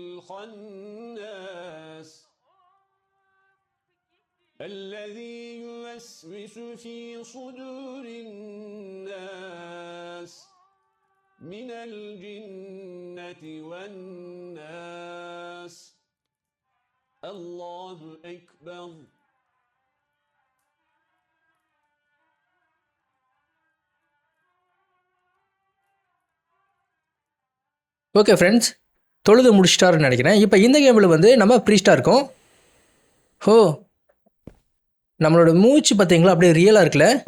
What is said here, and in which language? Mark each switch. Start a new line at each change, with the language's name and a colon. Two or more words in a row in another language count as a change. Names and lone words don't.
Arabic: الخناس الذي يوسوس في صدور الناس من الجنة والناس الله أكبر.
Tamil: ஓகே ஃப்ரெண்ட்ஸ், தொழுது முடிச்சிட்டாருன்னு நினைக்கிறேன். இப்போ இந்த கேமில் நம்ம ப்ரீஸ்டாக இருக்கோம். ஹோ, நம்மளோட மூச்சு பார்த்தீங்களா அப்படியே ரியலாக இருக்குல்ல.